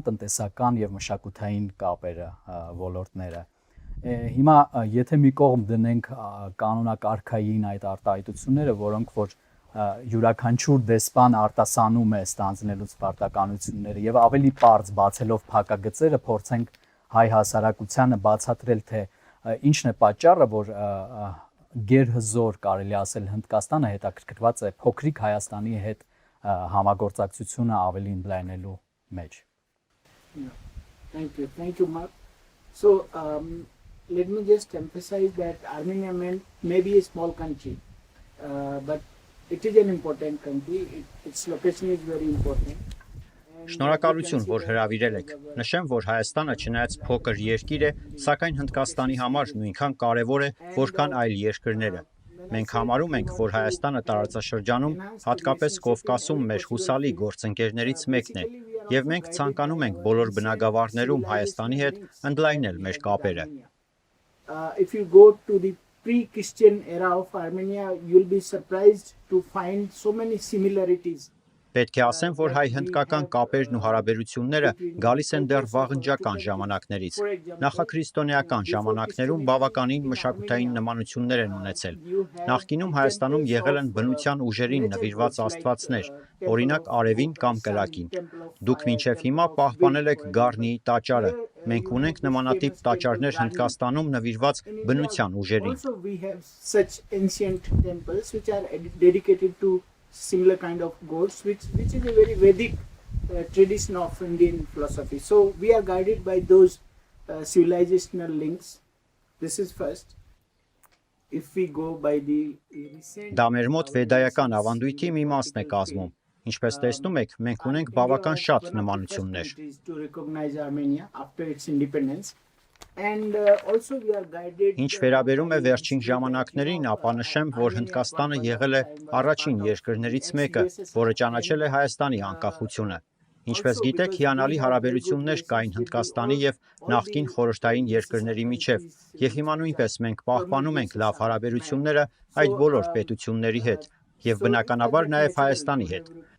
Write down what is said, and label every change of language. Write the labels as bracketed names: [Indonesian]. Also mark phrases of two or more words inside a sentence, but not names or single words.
[Armenian] տնտեսական եւ մշակութային կապերը, ոլորտները։ Հիմա եթե մի կողմ դնենք կանոնակարգային այդ արտահայտությունները, որոնք որ յուրաքանչյուր դեսպան արտասանում է ստանձնելուց պարտականությունները եւ ավելի པարզ բացելով փակագծերը փորձենք հայ հասարակությանը բացատրել թե ինչն է պատճառը, որ գերհզոր կարելի ասել Հնդկաստանը հետաքրքրված է փոքրիկ Հայաստանի հետ համագործակցությունը ավելի ընդլայնելու մեջ։ [English] Thank you, Mark. So, let me just emphasize that Armenia may be a small country, but it is an important country. Its location is very important. [Armenian] Շնորհակալություն, որ հրավիրել եք։ Նշեմ, որ Հայաստանը չնայած փոքր երկիր է, սակայն Հնդկաստանի համար նույնքան կարևոր է, որքան այլ երկրները։ Մենք համարում ենք, որ Հայաստանը տարածաշրջանում, հատկապես Կովկասում մեր հուսալի գործընկերներից մեկն է, եւ մենք ցանկանում ենք բոլոր բնագավառներում Հայաստանի հետ ընդլայնել մեր կապերը։ [English] If you go to the pre-Christian era of Armenia, you'll be surprised to find so many similarities. [Armenian] Պետք է ասեմ, որ հայ-հնդկական կապերն ու հարաբերությունները գալիս են դեռ վաղնջական ժամանակներից։ Նախաքրիստոնեական ժամանակներում բավականին մշակութային նմանություններ են ունեցել։ Նախկինում Հայաստանում եղել են բնության ուժերին նվիրված աստվածներ, օրինակ Արևին կամ Կրակին։ Դուք մինչև հիմա պահպանել եք Գառնիի տաճարը։ Մենք ունենք նմանատիպ տաճարներ Հնդկաստանում նվիրված բնության ուժերին։ [English] Similar kind of gods, which is a very Vedic tradition of Indian philosophy. So we are guided by those civilizational links. This is first. If we go by the recent... [Armenian] Դա մեր մոտ վեդայական ավանդույթի մի մասն է կազմում։ Ինչպես տեսնում եք, մենք ունենք բավական շատ նմանություններ։ [English] To recognize Armenia after its independence. [Armenian] Ինչ վերաբերում է վերջին ժամանակներին, ապա նշեմ, որ Հնդկաստանը եղել է առաջին երկրներից մեկը, որը ճանաչել է Հայաստանի անկախությունը։ Ինչպես գիտեք, հիանալի հարաբերություններ կային Հնդկաստանի եւ նախկին խորհրդային երկրների միջև, եւ հիմա նույնպես մենք պահպանում ենք լավ հարաբերությունները այդ բոլոր պետությունների հետ, եւ բնականաբար նաեւ Հայաստանի հետ։